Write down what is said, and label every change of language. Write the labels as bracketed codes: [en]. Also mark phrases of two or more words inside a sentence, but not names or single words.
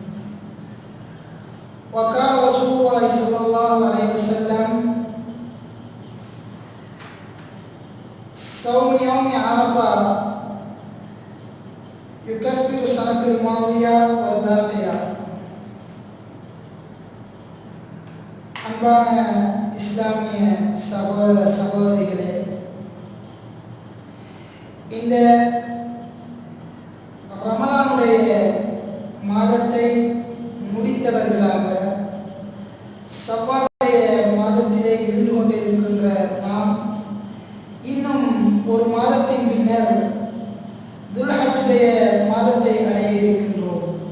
[ar] وقال رسول الله صلى الله عليه وسلم صوم يوم عرفة يكفر السنة الماضية والباقية. [ta] அன்பான இஸ்லாமிய சகோதர சகோதரிகளே, இந்த ரமலானுடைய மாதத்தை முடித்தவர்களாக ஷவ்வாலுடைய மாதத்திலே இருந்து கொண்டிருக்கின்ற நாம் இன்னும் ஒரு மாதத்தின் பின்னர் துல்ஹஜ்ஜுடைய மாதத்தை அடைய இருக்கின்றோம்.